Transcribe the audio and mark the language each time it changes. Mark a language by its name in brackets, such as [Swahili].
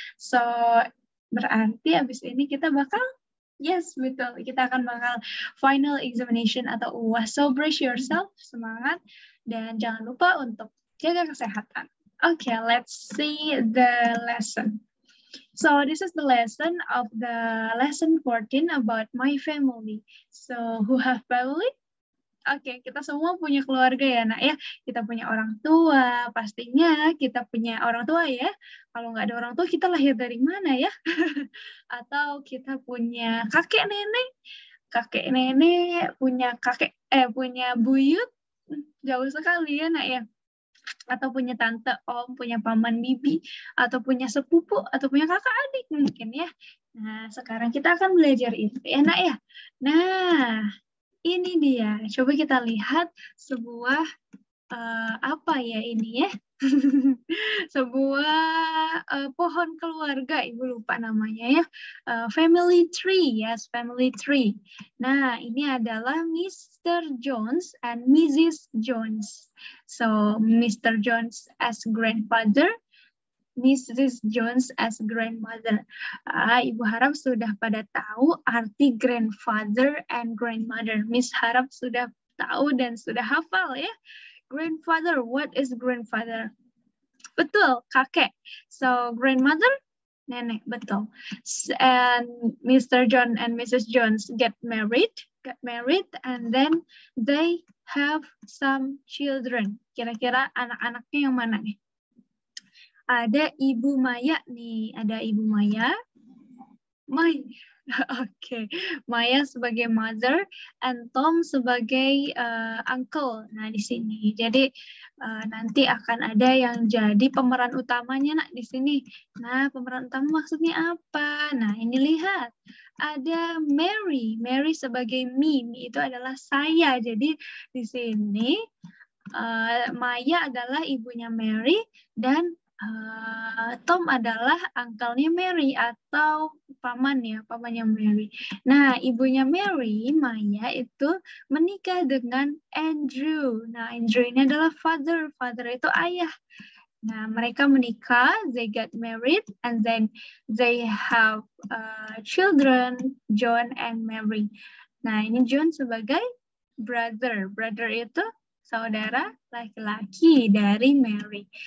[Indonesian] So berarti abis ini kita bakal, yes, betul, kita akan bakal final examination atau UAS. [English] So brace yourself, [Indonesian] semangat, dan jangan lupa untuk jaga kesehatan. [English] Okay, let's see the lesson. So this is the lesson of the lesson 14 about my family. So who have family? [Indonesian] Oke, kita semua punya keluarga ya, Nak ya. Kita punya orang tua, pastinya kita punya orang tua ya. Kalau nggak ada orang tua, kita lahir dari mana ya? Atau kita punya kakek nenek, punya buyut, jauh sekali ya, Nak ya. Atau punya tante, om, punya paman, bibi, atau punya sepupu, atau punya kakak adik mungkin ya. Nah, sekarang kita akan belajar itu ya, Nak ya. Nah, ini dia. Coba kita lihat sebuah apa ya ini ya? Sebuah pohon keluarga, Ibu lupa namanya ya. [English] Family tree, yes, family tree. [Indonesian] Nah, ini adalah Mr. Jones and Mrs. Jones. [English] So, Mr. Jones as grandfather, Mrs. Jones as grandmother. [Indonesian] Ibu harap sudah pada tahu arti grandfather and grandmother. Miss harap sudah tahu dan sudah hafal ya. [English] Grandfather, what is grandfather? [Indonesian] Betul, kakek. So, grandmother, nenek, betul. [English] And Mr. John and Mrs. Jones got married, and then they have some children. [Indonesian] Kira-kira anak-anaknya yang mana nih? Ada Ibu Maya nih, ada Ibu Maya. Oke, Maya sebagai mother and Tom sebagai uncle. Nah, di sini. Jadi nanti akan ada yang jadi pemeran utamanya, Nak, di sini. Nah, pemeran utama maksudnya apa? Nah, ini lihat. Ada Mary. Mary sebagai me. Me itu adalah saya. Jadi di sini Maya adalah ibunya Mary dan Tom adalah uncle-nya Mary atau pamannya Mary. Nah, ibunya Mary, Maya itu menikah dengan Andrew. Nah, Andrew ini adalah father. Father itu ayah. Nah, mereka menikah, [English] they got married, and then they have children, [Indonesian] John and Mary. Nah, ini John sebagai brother. Brother itu saudara laki-laki dari Mary.